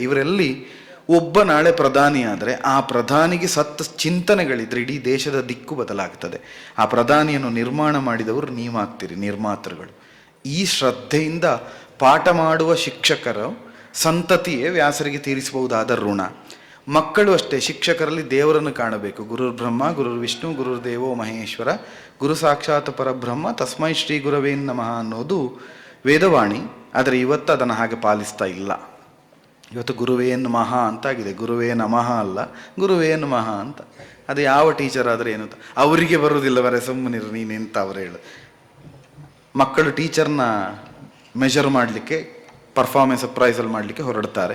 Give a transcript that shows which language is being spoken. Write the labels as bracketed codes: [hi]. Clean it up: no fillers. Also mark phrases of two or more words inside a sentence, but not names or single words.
[kn] ಇವರಲ್ಲಿ ಒಬ್ಬ ನಾಳೆ ಪ್ರಧಾನಿ ಆದರೆ ಆ ಪ್ರಧಾನಿಗೆ ಚಿಂತನೆಗಳಿದ್ರೆ ಇಡೀ ದೇಶದ ದಿಕ್ಕು ಬದಲಾಗ್ತದೆ. ಆ ಪ್ರಧಾನಿಯನ್ನು ನಿರ್ಮಾಣ ಮಾಡಿದವರು ನೀವಾಗ್ತೀರಿ, ನಿರ್ಮಾತೃಗಳು. ಈ ಶ್ರದ್ಧೆಯಿಂದ ಪಾಠ ಮಾಡುವ ಶಿಕ್ಷಕರ ಸಂತತಿಯೇ ವ್ಯಾಸರಿಗೆ ತೀರಿಸಬಹುದಾದ ಋಣ. ಮಕ್ಕಳು ಅಷ್ಟೇ, ಶಿಕ್ಷಕರಲ್ಲಿ ದೇವರನ್ನು ಕಾಣಬೇಕು. [sa] ಗುರುರ್ ಬ್ರಹ್ಮ, ಗುರುರ್ ವಿಷ್ಣು, ಗುರುರ್ ದೇವೋ ಮಹೇಶ್ವರ, ಗುರು ಸಾಕ್ಷಾತ್ ಪರಬ್ರಹ್ಮ, ತಸ್ಮೈ ಶ್ರೀ ಗುರವೇ ನಮಃ [kn] ಅನ್ನೋದು ವೇದವಾಣಿ. ಆದರೆ ಇವತ್ತು ಅದನ್ನು ಹಾಗೆ ಪಾಲಿಸ್ತಾ ಇಲ್ಲ. ಇವತ್ತು [sa] ಗುರುವೇ ನಮಃ [kn] ಅಂತಾಗಿದೆ, [sa] ಗುರುವೇ ನಮಃ [kn] ಅಲ್ಲ, [sa] ಗುರುವೇ ನಮಃ [kn] ಅಂತ. ಅದು ಯಾವ ಟೀಚರ್ ಆದರೆ ಏನು ಅವರಿಗೆ ಬರುವುದಿಲ್ಲ, ಬರೇ ಸುಮ್ಮನಿರು ನೀನೆಂತ ಅವರು ಹೇಳು. ಮಕ್ಕಳು ಟೀಚರ್ನ ಮೆಷರ್ ಮಾಡಲಿಕ್ಕೆ, [en] performance appraisal [kn] ಮಾಡಲಿಕ್ಕೆ ಹೊರಡ್ತಾರೆ.